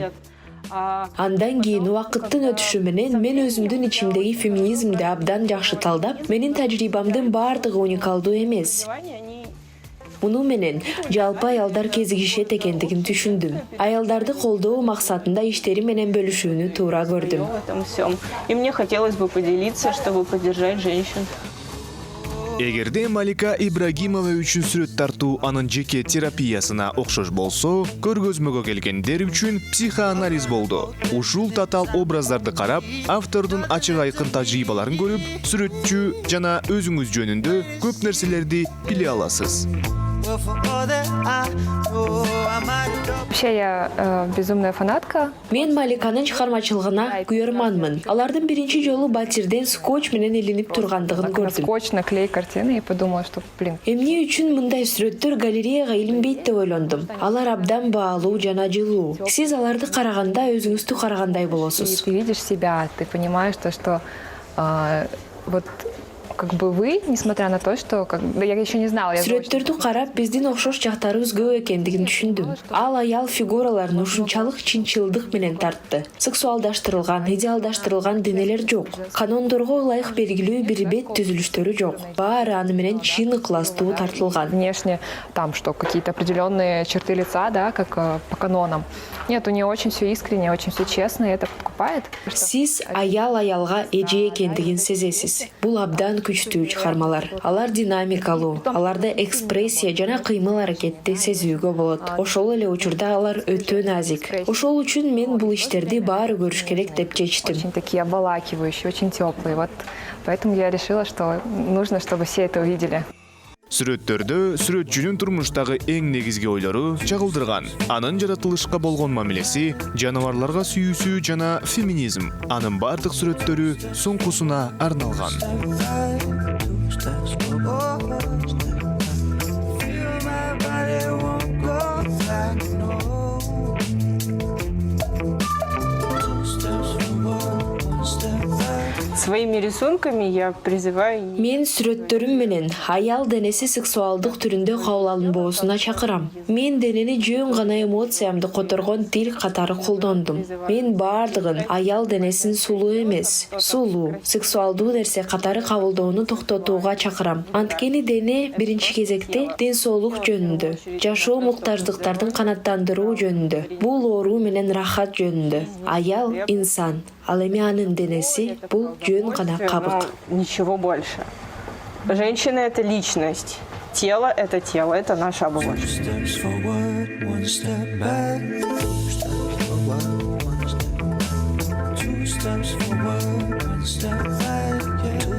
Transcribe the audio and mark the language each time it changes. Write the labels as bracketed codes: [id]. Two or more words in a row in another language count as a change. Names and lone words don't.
[ky] Андан кийин убакыттын өтүшү менен мен өзүмдүн ичимдеги феминизмди абдан жакшы талдап, менин тажрыйбамдын баардыгы уникалдуу эмес. Муну менен жалпы аялдар кезигишет экендигин түшүндүм. Аялдарды колдоо максатында иштери менен бөлүшүүнү туура көрдүм. [ru] В этом всем. И мне хотелось бы поделиться, чтобы поддержать женщин. [ky] Эгерде Малика Ибрагимова үчүн сүрөт тартуу анын жеке терапиясына окшош болсо, көргөзмөгө келгендер үчүн психоанализ болду. Ушул татаал образдарды карап, автордун ачык айкын тажрыйбаларын көрүп, сүрөтчү жана өзүңүз жөнүндө көп нерселерди биле аласыз. [en] Well, for all that I know, I might have [ru] Вообще я безумная фанатка. [ky] Мен Маликанын чыгармачылыгына күйөрманмын. Алардын биринчи жолу батирден скотч менен илинип тургандыгын көрдүм. [ru] Скотч, наклей картины и подумала, что, блин, [ky] Эмне үчүн мындай сүрөттөр галереяга илинбейт деп ойлондум. Алар абдан баалуу жана жылуу. Сиз аларды караганда өзүңүздү карагандай [ru] и [ky] болосуз. [ru] ты видишь себя, ты понимаешь то, что вот как бы вы, несмотря на то, что я еще не знала, я [ky] Сүрөттөрдү карап, биздин окшош жактарыбыз көп экендигин түшүндүм. Ал аял фигураларын ушунчалык чынчылдык менен тартты. Сексуалдаштырылган, идеалдаштырылган денелер жок. Канондорго ылайык белгилүү бир бет түзүлүштөрү жок. Баары аны менен чын ыкластуу тартылган. [ru] внешне там, что какие-то определенные черты лица, да, как по канонам. Нет, у нее очень все искренне, очень все честно, и это подкупает. [ky] Сиз аял аялга эже экендигин сезесиз. Бул абдан күчтүү чыгармалар. Алар динамикалуу, аларда экспрессия жана кыймыл аракетти сезүүгө болот. Ошол эле учурда алар өтө назик. Ошол үчүн мен бул иштерди баары көрүш керек деп чечтим. [ru] Очень такие обволакивающие, очень теплые. Вот поэтому я решила, что нужно, чтобы все это увидели. [ky] Сүрөттөрдө сүрөтчүнүн турмуштагы эң негизги ойлору чагылдырган. Анын жаратылышка болгон мамилеси, жаныбарларга сүйүүсү жана феминизм. Анын бардык сүрөттөрү соңкусуна арналган. [en] two steps forward, one step back. Feel my body won't go back, no. Two steps forward, one step back. [ru] Своими рисунками я призываю [ky] Мен сүрөттөрүм менен аял денеси сексуалдык түрүндө кабыл алынбоосуна чакырам. Мен денени жөн гана эмоциямды которгон тил катары колдондум. Мен бардыгын аял денесин сулуу эмес, сулуу, сексуалдуу нерсе катары кабылдоону токтотууга чакырам. Анткени дене биринчи кезекте ден соолук жөнүндө, жашоо муктаждыктардын канаттандыруу жөнүндө, бул оору менен рахат жөнүндө. Аял инсан, ал эми анын денеси бул жөн гана кабык. [ru] ничего больше. Женщина — это личность. Тело — это наша оболочка. [en] Two steps forward, one step back. Two steps forward, one step back. Two steps forward, one step back. Yeah.